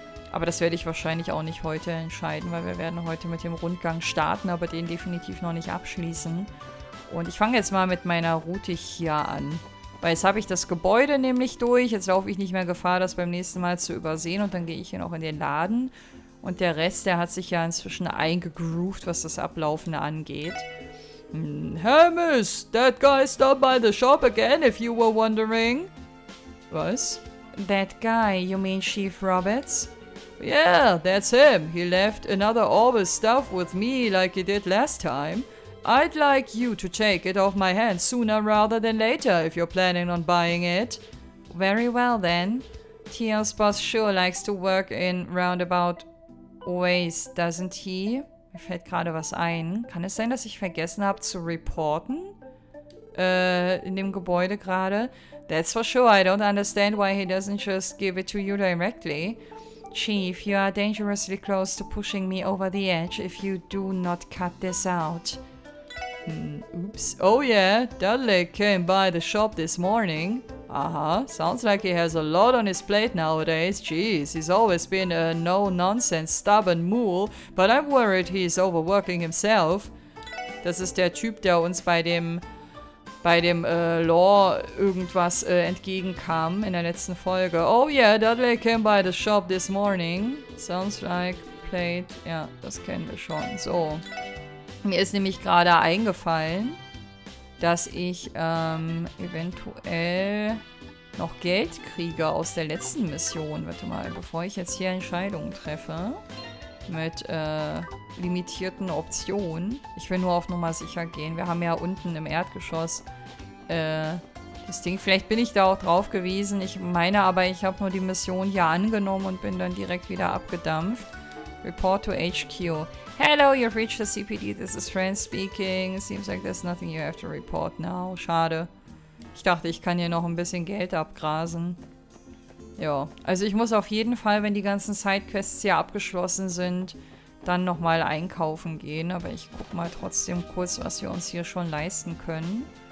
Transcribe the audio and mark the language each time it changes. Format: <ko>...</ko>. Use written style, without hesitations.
<de>Aber das werde ich wahrscheinlich auch nicht heute entscheiden, weil wir werden heute mit dem Rundgang starten, aber den definitiv noch nicht abschließen. Und ich fange jetzt mal mit meiner Route hier an. Weil jetzt habe ich das Gebäude nämlich durch, jetzt laufe ich nicht mehr Gefahr, das beim nächsten Mal zu übersehen und dann gehe ich hier noch in den Laden. Und der Rest, der hat sich ja inzwischen eingegroovt, was das Ablaufen angeht.</de> <en>Hey Miss, that guy stopped by the shop again, if you were wondering.</en> <de>Was?</de> <en>That guy, you mean Chief Roberts? Yeah, that's him. He left another Orbis stuff with me like he did last time. I'd like you to take it off my hands sooner rather than later if you're planning on buying it. Very well then. Tio's boss sure likes to work in roundabout always, doesn't he?</en> <de>Mir fällt gerade was ein. Kann es sein, dass ich vergessen habe zu reporten? In dem Gebäude gerade.</de> <en>That's for sure. I don't understand why he doesn't just give it to you directly. Chief, you are dangerously close to pushing me over the edge if you do not cut this out. Oops. Oh yeah, Dudley came by the shop this morning. Sounds like he has a lot on his plate nowadays. Jeez, he's always been a no-nonsense, stubborn mule, but I'm worried he's overworking himself.</en> <de>Das ist der Typ, der uns bei dem Law irgendwas entgegenkam in der letzten Folge.</de> <en>Oh yeah, Dudley came by the shop this morning. Sounds like plate.</en> <de>Ja, das kennen wir schon. So. Mir ist nämlich gerade eingefallen, dass ich eventuell noch Geld kriege aus der letzten Mission. Warte mal, bevor ich jetzt hier Entscheidungen treffe. Mit limitierten Optionen. Ich will nur auf Nummer sicher gehen. Wir haben ja unten im Erdgeschoss das Ding. Vielleicht bin ich da auch drauf gewesen. Ich meine aber, ich habe nur die Mission hier angenommen und bin dann direkt wieder abgedampft.</de> <en>Report to HQ. Hello, you've reached the CPD. This is Fran speaking. Seems like there's nothing you have to report now.</en> <de>Schade. Ich dachte, ich kann hier noch ein bisschen Geld abgrasen. Ja, also ich muss auf jeden Fall, wenn die ganzen Sidequests hier abgeschlossen sind, dann nochmal einkaufen gehen. Aber ich guck mal trotzdem kurz, was wir uns hier schon leisten können.</de>